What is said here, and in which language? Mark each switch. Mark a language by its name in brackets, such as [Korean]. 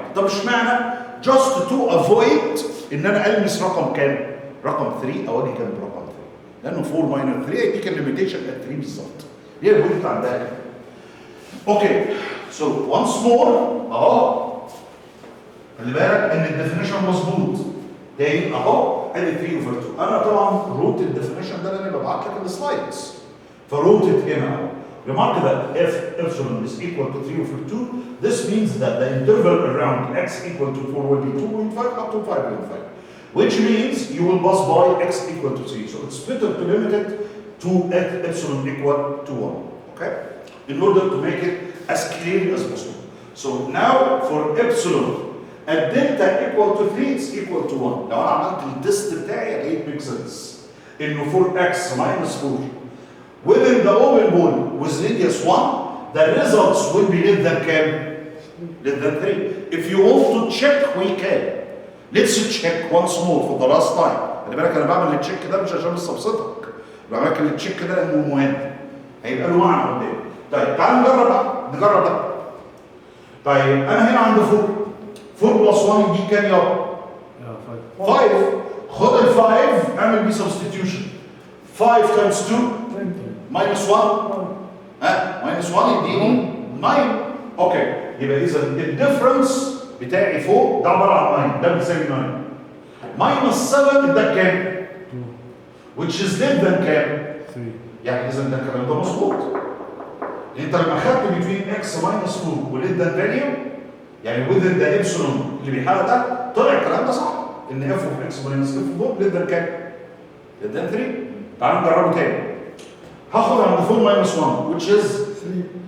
[Arabic] طب اشمعنى؟ [English] just to avoid [Arabic] ان انا المس رقم كام؟ رقم 3 او اجي جنب رقم 3 لانه 4 ماينس 3 يديك الليميتيشن ات 3 بالظبط. هي البوينت عندها كده. [English] okay so once more [Arabic] اهو خلي بالك ان الديفينيشن مظبوط. تاني اهو ادي 3 اوفر 2. انا طبعا روت الديفينيشن ده لاني ببعت لك السلايدز فروتت هنا اهو. [English] Remark that if epsilon is equal to 3 over 2, this means that the interval around x equal to 4 will be 2.5 up to 5.5. Which means you will pass by x equal to 3. So it's better to limit it to epsilon equal to 1. Okay? In order to make it as clear as possible. So now for epsilon at delta equal to 3 it's equal to 1. [Arabic] لو انا عملت التست بتاعي [English] it makes sense. [Arabic] انه [English] for x minus 4 within the open ball with radius 1 the results will be less than [Arabic] كام؟ [English] less than 3. If you want to check we can. Let's check once more for the last time. [Arabic] خلي بالك انا بعمل التشيك ده مش عشان بس ابسطك. بعمل لك التشيك ده لانه مهم. هيبقى له معنى قدام. طيب تعال نجرب ده. طيب انا هنا عندي 4 بلس 1 يديك كام يابا؟ 5. خد ال 5 اعمل بيه سبستيتيوشن. 5 تايمز 2 ماينس 1 ها ماينس 1 يديني 9. اوكي يبقى اذا الديفرنس بتاعي فوق ده عباره عن 9 ده بيساوي 9 ماينس 7 ده كام؟ [English] which is less than [Arabic] كام؟ 3. يعني اذا ده الكلام ده مظبوط. انت لما خدت [English] between x minus 4 [Arabic] و [English] less than value [Arabic] يعني within the epsilon اللي بيحقق ده طلع الكلام ده صح ان [English] f of x minus f of 4 less than [Arabic] كام؟ less than 3. تعالوا نجربه تاني. هاخد عند [English] 4 minus 1 which is 3.